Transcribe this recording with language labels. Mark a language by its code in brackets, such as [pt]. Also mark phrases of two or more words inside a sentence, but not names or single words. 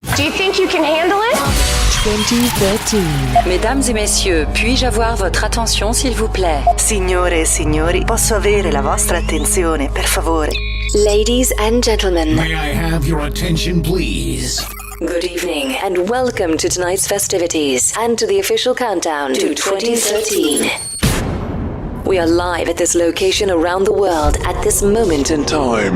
[en] Do you think you can handle it? 2013. [fr] Mesdames et messieurs, puis-je avoir votre attention s'il vous plaît? [it] Signore e signori, posso avere la vostra attenzione, per favore? [en] Ladies and gentlemen. May I have your attention, please? Good evening and welcome to tonight's festivities and to the official countdown to 2013. We are live at this location around the world at this moment in time.